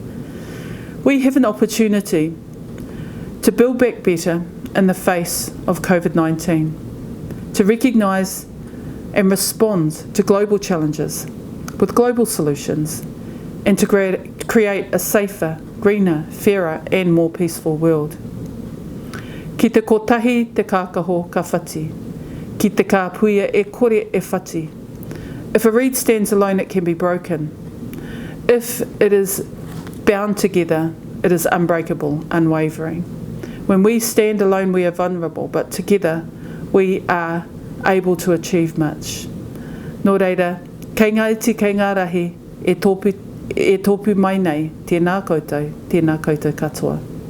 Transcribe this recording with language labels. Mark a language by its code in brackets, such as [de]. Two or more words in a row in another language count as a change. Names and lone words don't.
[en] We have an opportunity to build back better in the face of COVID-19, to recognise and respond to global challenges with global solutions, and to create a safer, greener, fairer and more peaceful world. [mi] Ki te kotahi te kākaho ka whati, ki te kāpuia e kore e whati. [en] If a reed stands alone, it can be broken. If it is bound together, it is unbreakable, unwavering. When we stand alone, we are vulnerable, but together we are able to achieve much. [mi] Nō reira, kei ngā iti, kei ngā rahi, e tōpu mai nei, tēnā koutou katoa.